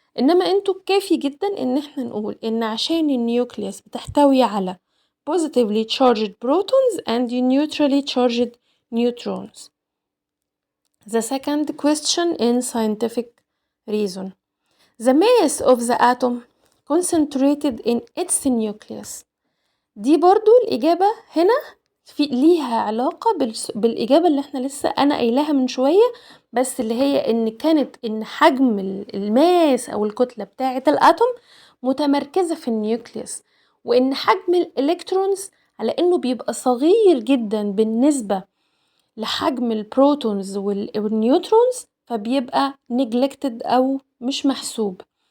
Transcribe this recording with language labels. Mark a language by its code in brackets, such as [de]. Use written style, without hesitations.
[ar] انما انتوا كافي جدا ان احنا نقول ان عشان النيوكليوس بتحتوي على [en] positively charged protons and neutrally charged neutrons. The second question in scientific reason. The mass of the atom concentrated in its nucleus. [ar] دي برضو الإجابة هنا ليها علاقة بالإجابة اللي احنا لسه أنا قايلاها من شوية، بس اللي هي إن حجم الماس أو الكتلة بتاعة الأتوم متمركزة في النيوكليوس، وإن حجم الإلكترونز على إنه بيبقى صغير جدا بالنسبة لحجم البروتونز والنيوترونز، فبيبقى neglected أو مش محسوب.